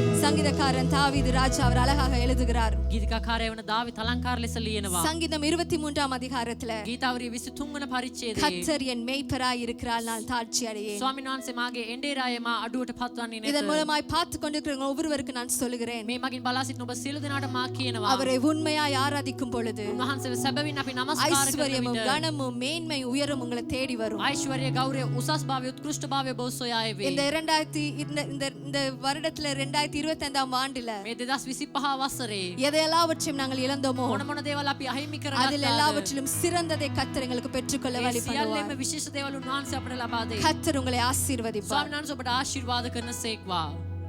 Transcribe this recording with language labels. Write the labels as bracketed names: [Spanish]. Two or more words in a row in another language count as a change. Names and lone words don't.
[Tamil] சங்கீதக்காரன் தாவீது ராஜா அவர் அழகாக எழுதுகிறார். [Sinhala] ගීතිකාකාරය වන දාවිත් අලංකාර ලෙස ලියනවා. [Tamil] சங்கீதம் 23ஆம் அதிகாரத்துல [Sinhala] ගීතාවලිය 23 වන පරිච්ඡේදයේ [Tamil] கர்த்தர் என் மேய்ப்பராய் இருக்கிறார், நான் தாழ்ச்சி அடையேன். [Sinhala] ස්වාමීන් වහන්සේ මාගේ එඬේරාය මා අඩුවට පත්වන්නේ [Tamil] இதன் [Sinhala] නැත. [Tamil] மூலமாய் பார்த்து கொண்டிருக்கிற ஒவ்வொருவருக்கு நான் சொல்லுகிறேன், [Sinhala] මේ මගින් බලා සිටින ඔබ සියලු දෙනාට මා කියනවා [Tamil] அவரை உண்மையாய் ஆராதிக்கும் பொழுது [Sinhala] උන්වහන්සේව සැබවින් අපි නමස්කාර කරන [Tamil] ஐஸ்வர்யமும் [Sinhala] විට [Tamil] கனமும் மேன்மை உயரம் உங்களை தேடி வரும். [Sinhala] ஐශ්වර්ය ගෞරවය උසස් භාවය උත්කෘෂ්ඨ භාවය බොහෝ සොයා එවේ. [Tamil] இந்த வருடத்துல 2025ஆம் ஆண்டுல [Sinhala] මේ 2025 වසරේ [Tamil] எதையெல்லாவற்றையும் நாங்கள் இழந்தோமோ [Sinhala] මොන මොන දේවල් අපි අහිමි [Tamil] அதில் [Sinhala] කරගත්තාද [Tamil] எல்லாவற்றிலும் සිறந்ததை கர்த்தர் எங்களுக்கு பெற்றுக்கொள்ள வழி [Sinhala] සියල්ලෙම [Tamil] பண்ணுவார். [Sinhala] විශේෂ දේවල් උන්වහන්සේ අපට ලබා දෙයි. [Tamil] கர்த்தர் உங்களை ஆசீர்வதிப்பார். [Sinhala] ස්වාමීන් වහන්සේ ඔබට ආශිර්වාද කරන සේක්වා.